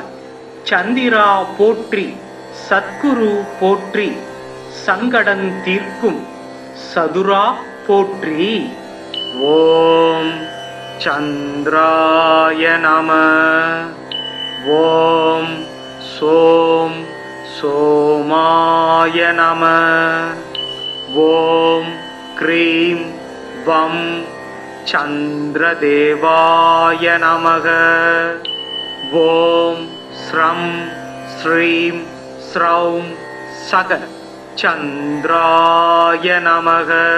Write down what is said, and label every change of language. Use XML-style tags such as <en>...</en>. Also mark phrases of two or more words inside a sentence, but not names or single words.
<ta>சந்திரா போற்றி சத்குரு போற்றி சங்கடன் தீர்க்கும் சதுரா போற்றி.</ta> <sa>ॐ चन्द्राय नमः. ॐ सोम् सोमाय नमः। ॐ क्रीं वं चन्द्रदेवाय नमः। ॐ स्रं श्रीं स्रौं सग चन्द्राय नमः।</sa>